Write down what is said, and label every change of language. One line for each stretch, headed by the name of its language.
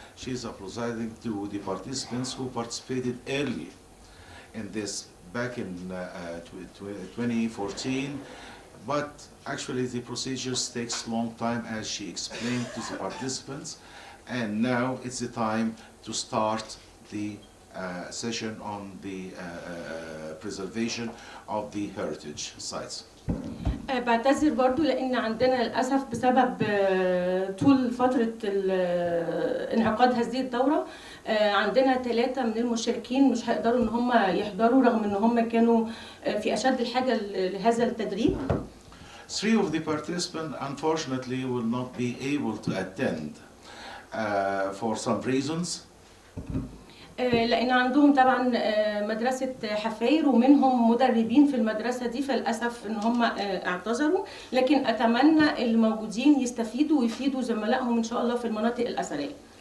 English: She is apologizing to the participants who participated early in this back in 2014. But actually the procedures takes long time, as she explained to the participants, and now it's the time to start the session on the preservation of the heritage sites.
Arabic: بعتذر برضو لأن عندنا للأسف بسبب طول فترة انعقاد هذه الدورة عندنا 3 من المشاركين مش هيقدروا إن هم يحضروا رغم إن هم كانوا في أشد الحاجة لهذا التدريب.
English: 3 of the participants unfortunately will not be able to attend for some reasons.
Arabic: لأن عندهم طبعا مدرسة حفاير ومنهم مدربين في المدرسة دي، فللأسف إن هم اعتذروا، لكن أتمنى الموجودين يستفيدوا ويفيدوا زملائهم إن شاء الله في المناطق الأثرية.